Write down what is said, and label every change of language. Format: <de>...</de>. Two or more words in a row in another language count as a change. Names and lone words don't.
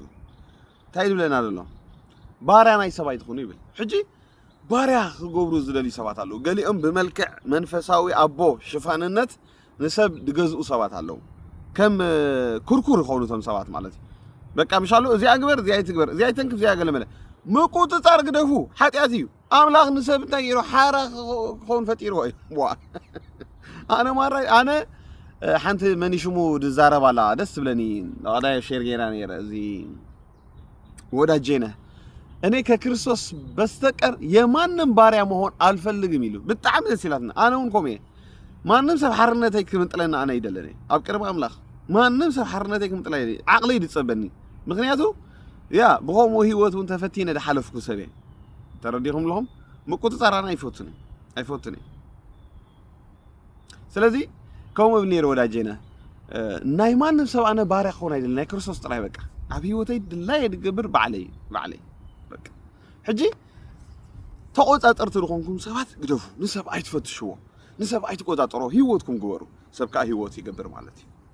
<ti>እንታይ ይብለና ኣሎ ባርያ ናይ ሰብኣይ ትኹኑ ይብል ሕጂ ባርያ ክገብሩ ዝደልዩ ሰባት ኣለዉ ገሊኦም ብመልክዕ መንፈሳዊ ኣቦ ሽፋንነት ንሰብ ድገዝኡ ሰባት ኣለዉ ከም ኩርኩር ይኾኑ ቶም ሰባት ማለት እዩ በቃ ምሻሉ እዚኣ ግበር እዚኣ ይትግበር እዚኣ ይተንክፍ እዚኣ ገለመለ ምቁፅፃር ግደፉ ሓጢኣት እዩ ኣምላኽ ንሰብ እንታይ ገይሩ ሓራ ክኸውን ፈጢርዎ እዩ ኣነ ሓንቲ መኒሽሙ ድዛረብ ኣላ ደስ ትብለኒ ቀዳይ ሼር ጌራ ነይረ እዚ ወዳጄነ</ti> <am>እኔ ከክርስቶስ በስተቀር የማንም ባሪያ መሆን አልፈልግም ይሉ በጣም ደስ ይላልና</am> <ti>አነውን ኮሜ ማንም ሰብ ሓርነተይ ክምጥለና አነ ይደለኒ ኣብ ቅርብ ኣምላኽ ማንም ሰብ ሓርነተይ ክምጥለይ ዓቅሊ ይድጸበኒ ምክንያቱ ያ ብኸምኡ ህይወቱን ተፈቲነ ድሓለፍኩ ሰበ ተረዲኹም ለኹም ምቁፅፃራና ኣይፈቱኒ ስለዚ ከምኡ ብል ነይሩ ወዳጄና ናይ ማንም ሰብ ኣነ ባሪያ ክኾን ኣይደለኒ ናይ ክርስቶስ ጥራይ በቃ ኣብ ህይወተይ ድላይ ድገብር ባዕለይ በቃ ሕጂ ተቆፃፀርቲ ድኾንኩም ሰባት ግደፉ ንሰብ ኣይትፈትሽዎ ንሰብ ኣይትቆፃፀሮ ህይወትኩም ግበሩ ሰብ ከዓ ህይወት ይገብር ማለት እዩ</ti>